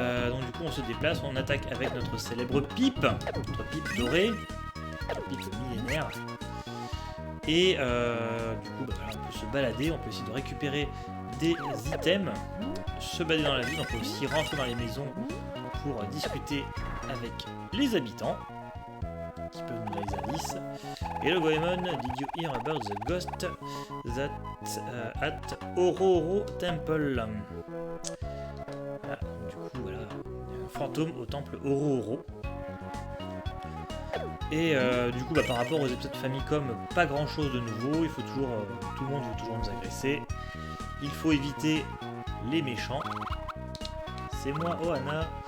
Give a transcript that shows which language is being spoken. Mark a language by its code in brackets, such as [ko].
[fr] Donc du coup on se déplace, on attaque avec notre célèbre pipe, notre pipe dorée, notre pipe millénaire. Et du coup on peut se balader, on peut essayer de récupérer des items, se balader dans la ville, on peut aussi rentrer dans les maisons pour discuter avec les habitants qui peuvent nous donner des indices. [en] Hello Goemon, did you hear about the ghost that at Ororo Temple? [fr] Voilà, donc du coup voilà, il y a un fantôme au temple Ororo. Et du coup par rapport aux épisodes Famicom, pas grand chose de nouveau, il faut toujours, tout le monde veut toujours nous agresser. Il faut éviter les méchants. C'est moi, Ohana.